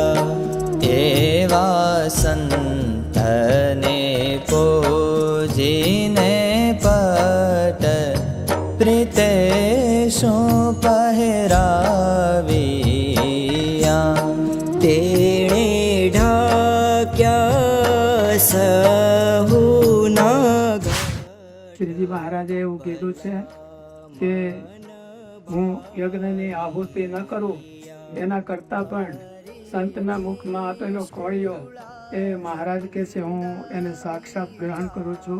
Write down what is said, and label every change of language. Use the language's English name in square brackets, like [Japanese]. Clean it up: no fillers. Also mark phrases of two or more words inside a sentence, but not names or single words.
[Gujarati] એવા સંતને પૂજીને પટ પ્રીતેશુ પહેરાવિયા તેણે ઢાંક્યા સહુના શ્રીજી મહારાજે એવું કીધું છે કે હું યજ્ઞની આહુતિ ન કરું એના કરતાં પણ સંતના મુખમાં આપેલો કોળિયો એ મહારાજ કહે છે હું એને સાક્ષાત ગ્રહણ કરું છું.